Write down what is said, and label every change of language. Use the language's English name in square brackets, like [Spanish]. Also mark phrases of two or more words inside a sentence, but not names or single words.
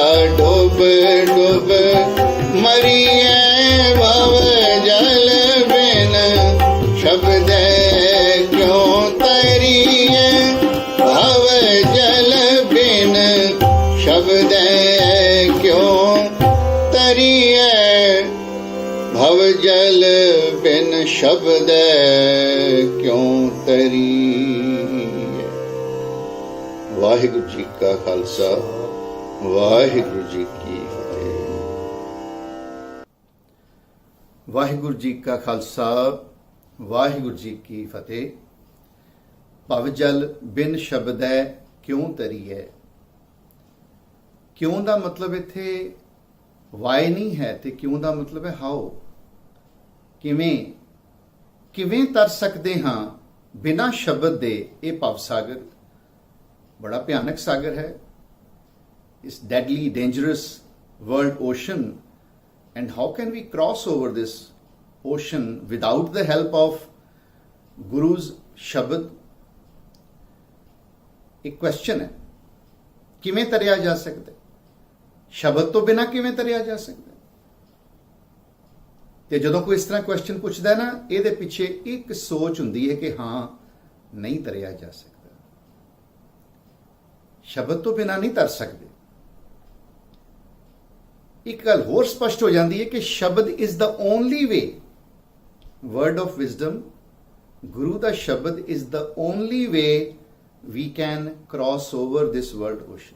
[Hindi] डुब डुब मरिए भव जल बिन शब्द क्यों तरिए भव जल बिन शब्द क्यों तरिए भव जल बिन शब्द क्यों तरिए। वाहिगुरु जी का खालसा वाहिगुरु जी की फतेह। [Punjabi] ਵਾਹਿਗੁਰੂ ਜੀ ਕਾ ਖਾਲਸਾ ਵਾਹਿਗੁਰੂ ਜੀ ਕੀ ਫਤਿਹ। ਭਵ ਜਲ ਬਿਨ ਸ਼ਬਦੈ ਕਿਉਂ ਤਰੀਐ। ਕਿਉਂ ਦਾ ਮਤਲਬ ਇੱਥੇ ਵਾਈ ਨਹੀਂ ਹੈ ਤੇ ਕਿਉਂ ਦਾ ਮਤਲਬ ਹੈ ਹਾਓ। ਕਿਵੇਂ ਤਰ ਸਕਦੇ ਹਾਂ ਬਿਨਾਂ ਸ਼ਬਦ ਦੇ ਇਹ ਭਵ ਸਾਗਰ। ਬੜਾ ਭਿਆਨਕ ਸਾਗਰ ਹੈ। ਇਸ [English] deadly dangerous world ocean. And how can we cross over this ocean without the help of Guru's Shabad? [Hindi] एक क्वेश्चन है, [Punjabi] ਕਿਵੇਂ ਤਰਿਆ [Hindi] जा सकता है? शब्द तो बिना [Punjabi] ਕਿਵੇਂ ਤਰਿਆ [Hindi] जा सकता है? [Punjabi] ਤੇ ਜਦੋਂ ਕੋਈ ਇਸ ਤਰ੍ਹਾਂ ਕੁਐਸਚਨ ਪੁੱਛਦਾ ਨਾ, ਇਹਦੇ ਪਿੱਛੇ ਇੱਕ ਸੋਚ ਹੁੰਦੀ ਹੈ ਕਿ ਹਾਂ ਨਹੀਂ ਤਰਿਆ ਜਾ ਸਕਦਾ। ਸ਼ਬਦ ਤੋਂ ਬਿਨਾ ਨਹੀਂ ਤਰ ਸਕਦੇ। ਇੱਕ ਗੱਲ ਹੋਰ ਸਪਸ਼ਟ ਹੋ ਜਾਂਦੀ ਹੈ ਕਿ ਸ਼ਬਦ [English] is the only way, word of wisdom, [Punjabi] ਗੁਰੂ ਦਾ ਸ਼ਬਦ [English] is the only way we can cross over this world ocean.